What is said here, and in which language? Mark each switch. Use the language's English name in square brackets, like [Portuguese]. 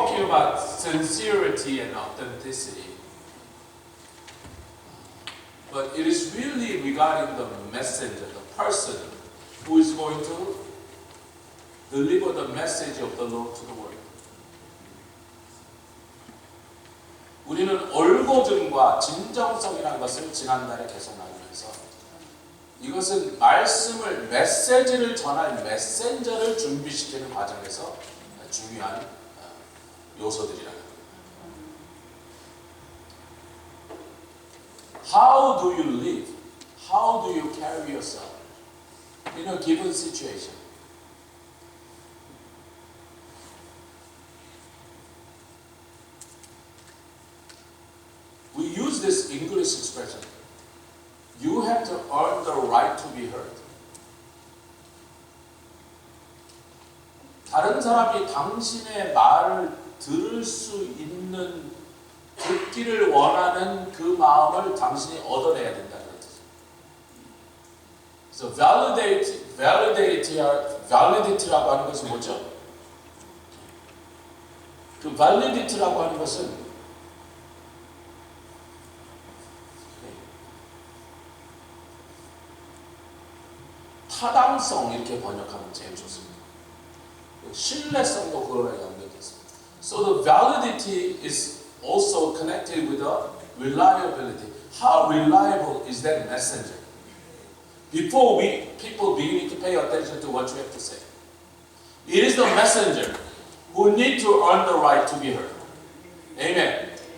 [English] about sincerity and authenticity, but it is really regarding the messenger, the person who is going to deliver the message of the Lord to the world. [Korean] 우리는 올고즘과 진정성이라는 것을 지난달에 계속 나누면서 이것은 말씀을, 메시지를 전할 메신저를 준비시키는 과정에서 중요한 요소들이라는 거예요. [English] How do you live? How do you carry yourself in a given situation? We use this English expression. You have to earn the right to be heard. [Korean] 다른 사람이 당신의 말을 들을 수 있는, 듣기를 원하는 그 마음을 당신이 얻어내야 된다는 뜻이에요. So validity라고 하는 것은 뭐죠? 그 validity라고 하는 것은 타당성 이렇게 번역하면 제일 좋습니다. 신뢰성도 그거랑 연결됐습니다. [English] So the validity is also connected with the reliability. How reliable is that messenger? Before people begin to pay attention to what you have to say, it is the messenger who need to earn the right to be heard. Amen.